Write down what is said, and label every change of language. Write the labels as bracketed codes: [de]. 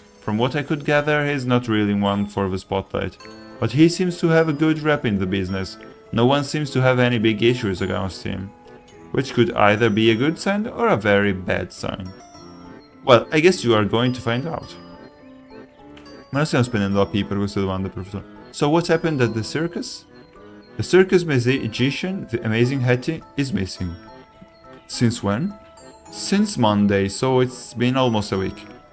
[en] From what I could gather, he's not really one for the spotlight. But he seems to have a good rep in the business. No one seems to have any big issues against him. Which could either be a good sign or a very bad sign. Well, I guess you are going to find out. [it] Ma non stiamo spendendo AP per queste domande, professore. [en] So what happened at the circus? The circus magician, the amazing Hetty, is missing. Since when? Since Monday, so it's been almost a week.